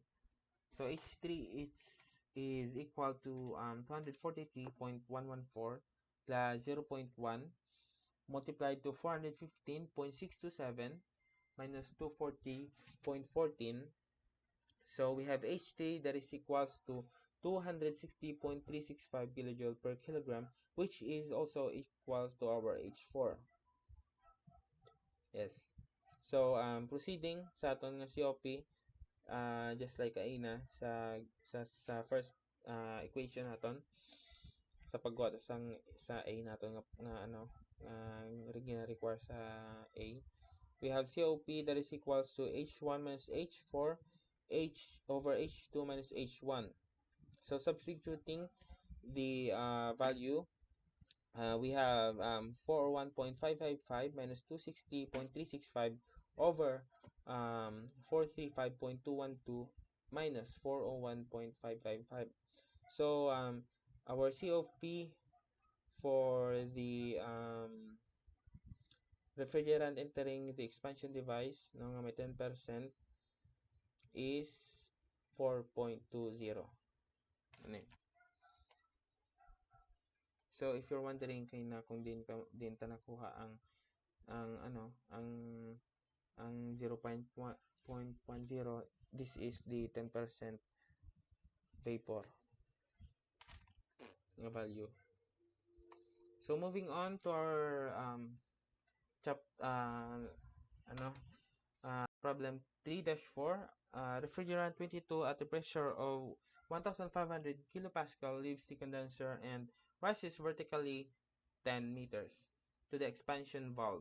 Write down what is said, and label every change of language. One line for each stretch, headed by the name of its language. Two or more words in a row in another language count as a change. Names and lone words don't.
English: So H3 is equal to 243.114 plus 0.1 multiplied to 415.627 minus 240.14. So we have H3 that is equals to 260.365 kilojoule per kilogram, which is also equals to our H4. Yes. So proceeding
Cebuano: sa aton nga
English: COP, just like
Cebuano: kaina sa
English: first equation
Cebuano: naton sa pagbuhat sa A naton nga ano
English: require
Cebuano: sa A,
English: we have COP that is equals to H1 minus H4 H over H2 minus H1. So substituting the value, we have 401.555 minus 260.365 over 435.212 minus 401.555. So our COP for the refrigerant entering the expansion device
Cebuano: no nga may
English: 10% is 4.20.
Filipino: Ano yun?
English: So if you're wondering
Cebuano: kay na kung din ta nakuha ang ano ang 0.10,
English: this is the 10% vapor nga value. So moving on to our problem 3-4, refrigerant 22 at a pressure of 1500 kilopascal leaves the condenser and rises vertically 10 meters to the expansion valve.